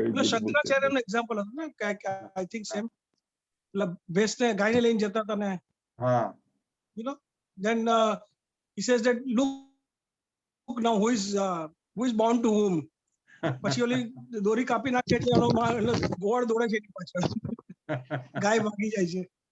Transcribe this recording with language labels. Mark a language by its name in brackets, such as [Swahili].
[Gujarati] શંકરાચાર્યનું example હતું ને, [English] I think same. मतलब [Gujarati] ભેંસને ગાયને લઈને જતા હતા ને, [English] you know, then he says that look now who is bound to whom. [Gujarati] પછી ઓલી દોરી કાપી નાખે એટલે એનો ગોળ દોડે છે એની પાછળ, ગાય ભાગી જાય છે.